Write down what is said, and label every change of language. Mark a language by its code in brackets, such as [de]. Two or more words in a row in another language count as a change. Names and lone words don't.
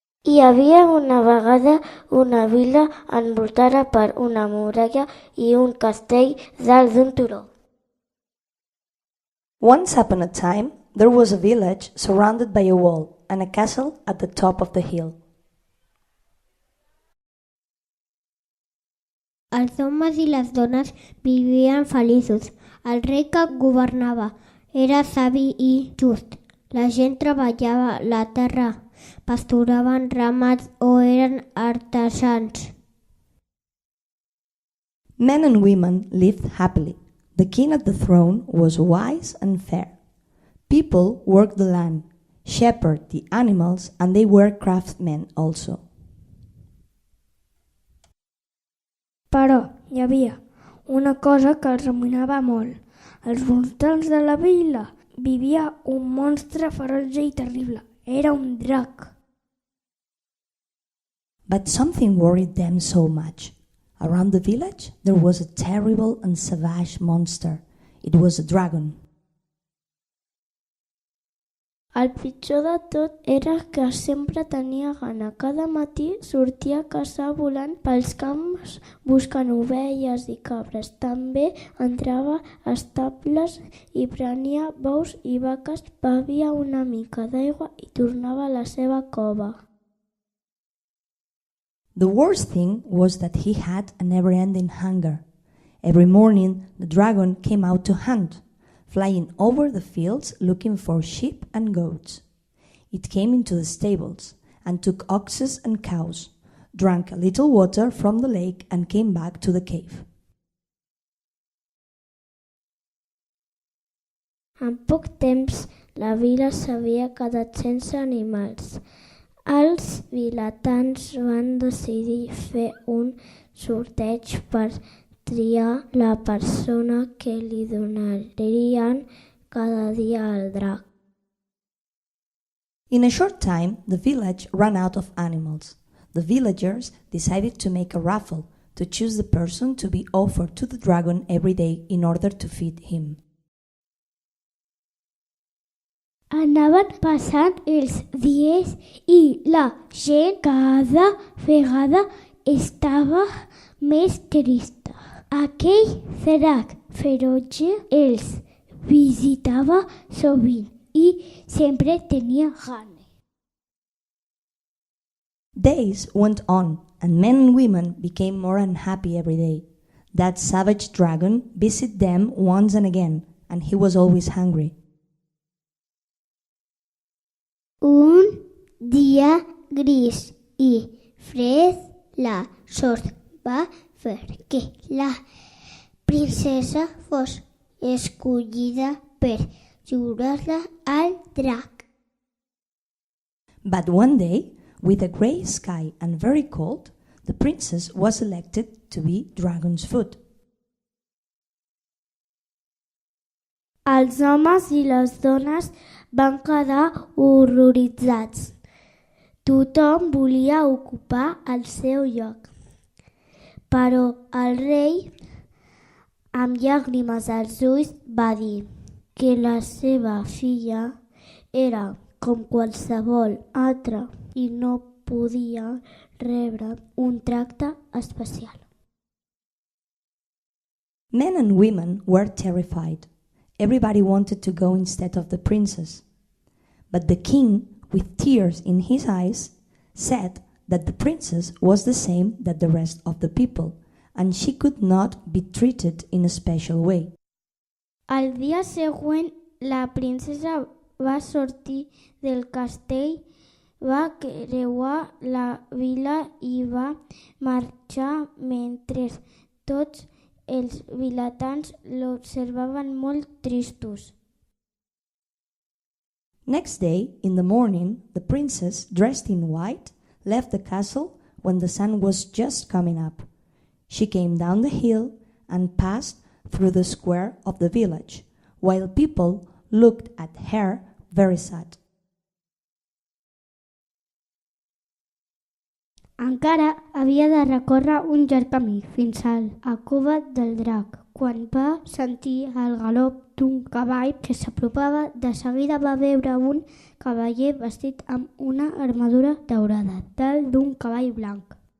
[ca] Hi havia una vegada una vila envoltada per una muralla i un castell dalt d'un turó. [en] Once upon a time, there was a village surrounded by a wall and a castle at the top of the hill. [ca] Els homes i les dones vivien feliços. El rei que governava era savi i just. La gent treballava la terra, pasturaven ramats o eren artesans. [en] Men and women lived happily. The king at the throne was wise and fair. People worked the land, shepherded the animals, and they were craftsmen also. [ca] Però hi havia una cosa que els remuinava molt. Als voltants de la vila vivia un monstre ferotge i terrible. Era un drac. [en] But something worried them so much. Around the village there was a terrible and savage monster. It was a dragon. [ca] El pitjor de tot era que sempre tenia gana. Cada matí sortia a caçar volant pels camps buscant ovelles i cabres. També entrava a estables i prenia bous i vaques, bevia una mica d'aigua i tornava a la seva cova. [en] The worst thing was that he had a never-ending hunger. Every morning the dragon came out to hunt, flying over the fields looking for sheep and goats. It came into the stables and took oxes and cows, drank a little water from the lake and came back to the cave. [ca] En poc temps, la vila s'havia quedat sense animals. Els vilatans van decidir fer un sorteig per triar la persona que li donarien cada dia al drac. [en] In a short time, the village ran out of animals. The villagers decided to make a raffle to choose the person to be offered to the dragon every day in order to feed him. [ca] Anaven passant els dies i la gent cada vegada estava més trista. Aquell drac ferotge els visitava sovint i sempre tenia gana. [en] Days went on, and men and women became more unhappy every day. That savage dragon visited them once and again, and he was always hungry. [ca] Un dia gris i fred, la sort va fer que la princesa fos escollida per jurar-la al drac. [en] But one day, with a grey sky and very cold, the princess was elected to be dragon's food. [ca] Els homes i les dones van quedar horroritzats. Tothom volia ocupar el seu lloc. Però el rei, amb llàgrimes als ulls, va dir que la seva filla era com qualsevol altra i no podia rebre un tracte especial. [en] Men and women were terrified. Everybody wanted to go instead of the princess. But the king, with tears in his eyes, said that the princess was the same that the rest of the people, and she could not be treated in a special way. [ca] El dia següent, la princesa va sortir del castell, va creuar la vila i va marxar mentre tots els vilatans l'observaven molt tristos. [en] Next day, in the morning, the princess, dressed in white, left the castle when the sun was just coming up. She came down the hill and passed through the square of the village, while people looked at her very sad. [ca] Encara havia de recórrer un llarg camí fins a la cova del drac, Quan va sentir el galop d'un cavall que s'apropava, de seguida va veure un cavaller vestit amb una armadura daurada, dalt d'un cavall blanc.